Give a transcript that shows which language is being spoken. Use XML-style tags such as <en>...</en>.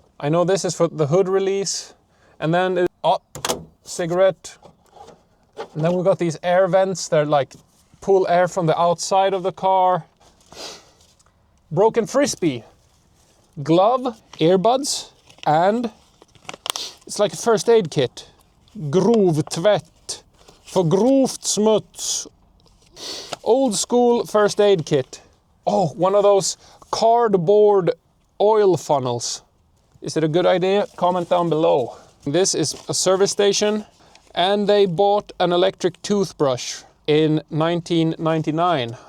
<en>I know this is for the hood release. And then, cigarette. And then we've got these air vents that like pull air from the outside of the car. Broken frisbee, glove, earbuds, and it's like a first aid kit.</en> <sv>Grov tvätt, för grovt smuts.</sv> <en>Old school first aid kit. Oh, one of those cardboard oil funnels. Is it a good idea? Comment down below. This is a service station, and they bought an electric toothbrush in 1999.</en>